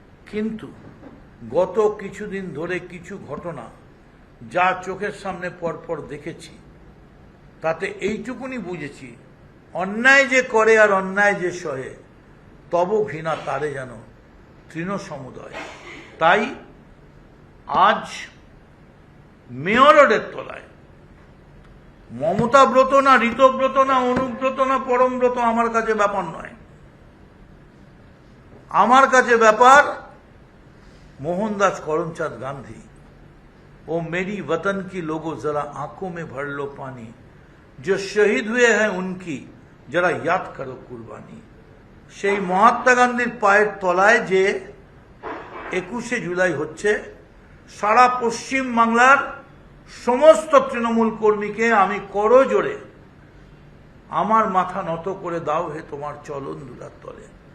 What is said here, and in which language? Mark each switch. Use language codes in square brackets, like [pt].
[bn] কিন্তু গত কিছুদিন ধরে কিছু ঘটনা যা চোখের সামনে পরপর দেখেছি, তাতে এইটুকুনি বুঝেছি, অন্যায় যে করে আর অন্যায় যে সহে, তব ঘৃণা তারে যেন তৃণ সমুদয়। তাই আজ মেয়র রোডের তলায় মমতা ব্রত না, ঋতব্রত না, অনুব্রত না, পরমব্রত আমার কাছে ব্যাপার নয়। আমার কাছে ব্যাপার [hi] मोहनदास करमचंद गांधी, ओ मेरी वतन की लोगों जरा आंखों में भर लो पानी, जो शहीद हुए हैं उनकी जरा याद करो कुर्बानी। [bn] সেই মহাত্মা গান্ধীর পায়ের তলায় যে 21শে জুলাই হচ্ছে, সারা পশ্চিম বাংলার সমস্ত তৃণমূল কর্মীকে আমি করজোড়ে আমার মাথা নত করে দাও হে তোমার চলন দুলার তলে।